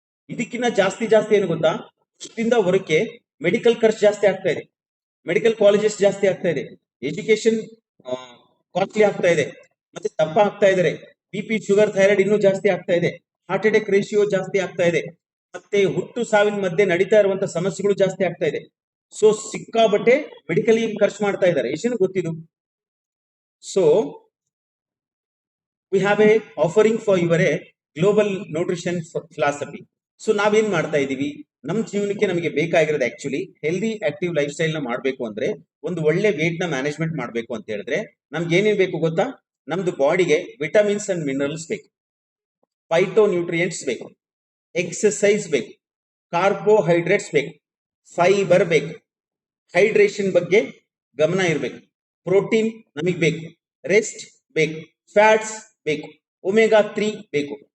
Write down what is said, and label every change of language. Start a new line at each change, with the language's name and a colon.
Kannada: ಇದಕ್ಕಿಂತ ಜಾಸ್ತಿ ಏನು ಗೊತ್ತಾ, ಇಷ್ಟಿಂದ ಹೊರಕ್ಕೆ ಮೆಡಿಕಲ್ ಖರ್ಚು ಜಾಸ್ತಿ ಆಗ್ತಾ ಇದೆ, ಮೆಡಿಕಲ್ ಕಾಲೇಜಸ್ ಜಾಸ್ತಿ ಆಗ್ತಾ ಇದೆ, ಎಜುಕೇಶನ್ ಕಾಸ್ಟ್ಲಿ ಆಗ್ತಾ ಇದೆ, ಮತ್ತೆ ದಪ್ಪ ಆಗ್ತಾ ಇದ್ದಾರೆ, BP ಶುಗರ್ ಥೈರಾಯ್ಡ್ ಇನ್ನೂ ಜಾಸ್ತಿ ಆಗ್ತಾ ಇದೆ, ಹಾರ್ಟ್ ಅಟ್ಯಾಕ್ ರೇಷಿಯೋ ಜಾಸ್ತಿ ಆಗ್ತಾ ಇದೆ, ಮತ್ತೆ ಹುಟ್ಟು ಸಾವಿನ ಮಧ್ಯೆ ನಡೀತಾ ಇರುವಂತ ಸಮಸ್ಯೆಗಳು ಜಾಸ್ತಿ ಆಗ್ತಾ ಇದೆ. ಸೊ ಸಿಕ್ಕಾಬಟ್ಟೆ ಮೆಡಿಕಲ್ ಖರ್ಚು ಮಾಡ್ತಾ ಇದ್ದಾರೆ. ಏಷನ್ ಗೊತ್ತಿದ್ದು.
English: So we have a offering for your a global nutrition philosophy.
Kannada: So ನಾವೇನ್ ಮಾಡ್ತಾ ಇದೀವಿ, ನಮ್ಮ ಜೀವನಕ್ಕೆ ನಮಗೆ ಬೇಕಾಗಿರೋದು actually healthy active life style ನ ಮಾಡ್ಬೇಕು ಅಂದ್ರೆ, ಒಂದು ಒಳ್ಳೆ ವೇಟ್ ನ ಮ್ಯಾನೇಜ್ಮೆಂಟ್ ಮಾಡ್ಬೇಕು ಅಂತ ಹೇಳಿದ್ರೆ ನಮ್ಗೆ ಏನೇನ್ ಬೇಕು ಗೊತ್ತಾ? ನಮ್ದು ಬಾಡಿಗೆ ವಿಟಮಿನ್ಸ್ ಅಂಡ್ ಮಿನರಲ್ಸ್ ಬೇಕು, ಫೈಟೋ ನ್ಯೂಟ್ರಿಯೆಂಟ್ಸ್ ಬೇಕು, ಎಕ್ಸರ್ಸೈಸ್ ಬೇಕು, ಕಾರ್ಬೋಹೈಡ್ರೇಟ್ಸ್ ಬೇಕು, ಫೈಬರ್ ಬೇಕು, ಹೈಡ್ರೇಷನ್ ಬಗ್ಗೆ ಗಮನ ಇರಬೇಕು, ಪ್ರೋಟೀನ್ ನಮಗ್ ಬೇಕು, ರೆಸ್ಟ್ ಬೇಕು, ಫ್ಯಾಟ್ಸ್ ಬೇಕು, ಒಮೆಗಾ 3 ಬೇಕು.